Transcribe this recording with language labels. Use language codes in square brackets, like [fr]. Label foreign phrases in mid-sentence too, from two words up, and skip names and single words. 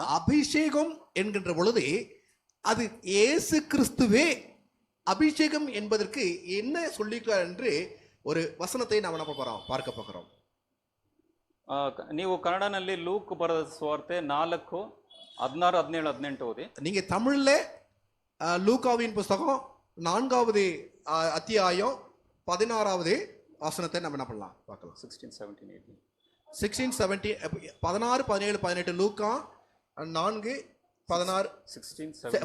[ta] அபிஷேகம் என்கின்ற பொழுது அது இயேசு கிறிஸ்துவே அபிஷேகம் என்பதற்கு என்ன சொல்லிக்கிறார் என்று ஒரு வசனத்தை நாம் என்ன பார்க்க போகிறோம். [kn] ನೀವು ಕನ್ನಡನಲ್ಲಿ ಲೂಕ್ ಬರೆದ ಸುವಾರ್ತೆ 4:16-17 ಓದಿ. [ta] நீங்க தமிழ்ல லூக்காவின் புஸ்தகம் 4வது அத்தியாயம் 16வது வசனத்தை நம்ம என்ன பண்ணலாம் பார்க்கலாம். 16, 17, 18. 16, 17, 16, 17, 18 லூக்கா 4, 16, 16, 17,